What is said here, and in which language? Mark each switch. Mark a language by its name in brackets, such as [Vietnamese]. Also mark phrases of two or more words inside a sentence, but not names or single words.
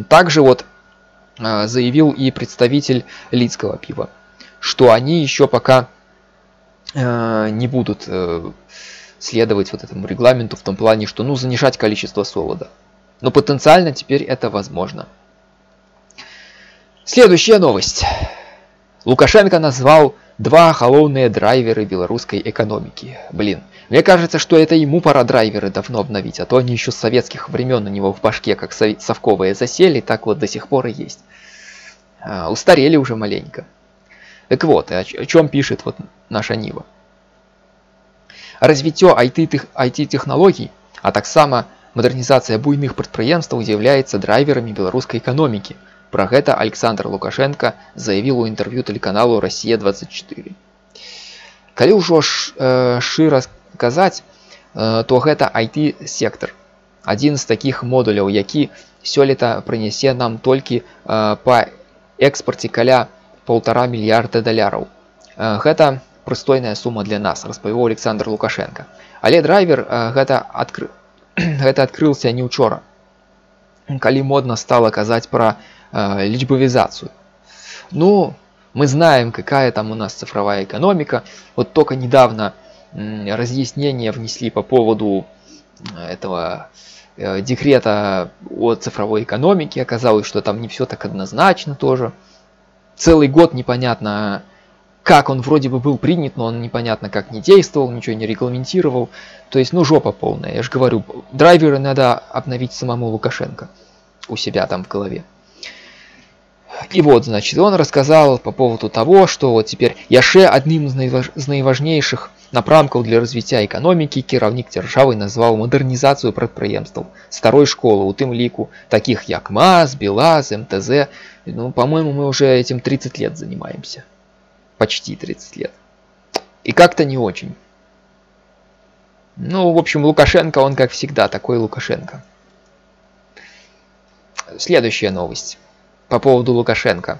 [Russian] Также вот заявил и представитель Лидского пива, что они еще пока не будут следовать вот этому регламенту в том плане, что ну занижать количество солода. Но потенциально теперь это возможно. Следующая новость. Лукашенко назвал 2 [Belarusian] галоўныя драйверы беларускай [Russian] экономики. Блин, мне кажется, что это ему пора драйверы давно обновить, а то они еще с советских времен у него в башке как совковые засели, так вот до сих пор и есть. Устарели уже маленько. Так вот, о чем пишет вот наша Нива. [Belarusian] Развіццё IT-технологий, а таксама модернизация буйных прадпрыемстваў з'яўляецца драйверами беларускай экономики. [Russian] Про гэта Александр Лукашенко заявил у интервью телеканалу «Россия-24». [Belarusian] Калі ўжо шчыра казаць, то гэта IT-сектор. Адзін з такіх модуляў, які сёлета прынясе нам толькі па экспорце каля $1,5 мільярда. Гэта прыстойная сума для нас, распавёў Александр Лукашенко. Але драйвер гэта адкрыўся не учора, калі [Russian] модно стало [Belarusian] казаць про личбовизацию. [Russian] Ну, мы знаем, какая там у нас цифровая экономика. Вот только недавно разъяснения внесли по поводу этого декрета о цифровой экономике. Оказалось, что там не все так однозначно тоже. Целый год непонятно, как он вроде бы был принят, но он непонятно как не действовал, ничего не регламентировал. То есть, ну, жопа полная. Я же говорю, драйверы надо обновить самому Лукашенко у себя там в голове. И вот, значит, он рассказал по поводу того, что вот теперь [Belarusian] яшчэ адным з найважнейшых напрамкаў для развіцця экономики кіраўнік дзяржавы назвал модернизацию прадпрыемстваў старой школы, у тым ліку таких як МАЗ, БелАЗ, МТЗ. [Russian] Ну, по-моему, мы уже этим 30 лет занимаемся. Почти 30 лет. И как-то не очень. Ну, в общем, Лукашенко, он как всегда, такой Лукашенко. Следующая новость. По поводу Лукашенко.